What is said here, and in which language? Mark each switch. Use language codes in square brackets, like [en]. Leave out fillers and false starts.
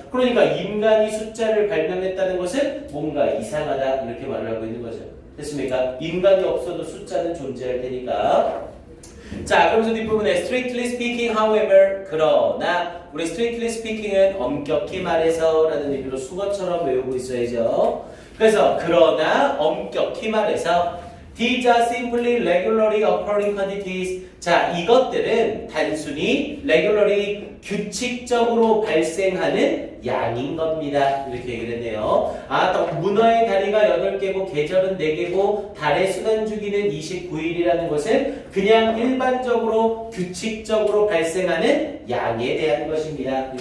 [ko] 그러니까 인간이 숫자를 발명했다는 것은 뭔가 이상하다 이렇게 말을 하고 있는 거죠. 됐습니까? 인간이 없어도 숫자는 존재할 테니까. 자, 그러면서 뒷부분에 [en] strictly speaking, however, [ko] 그러나 우리 strictly speaking은 엄격히 말해서 라는 의미로 수거처럼 외우고 있어야죠. 그래서 그러나 엄격히 말해서 [en] These are simply regularly occurring quantities. [ko] 자, 이것들은 단순히 [en] regularly [ko] 규칙적으로 발생하는 양인 겁니다. 이렇게 얘기를 했네요. 아, 또 문어의 다리가 8개고 계절은 4개고 달의 순환 주기는 29일이라는 것은 그냥 일반적으로 규칙적으로 발생하는 양에 대한 것입니다.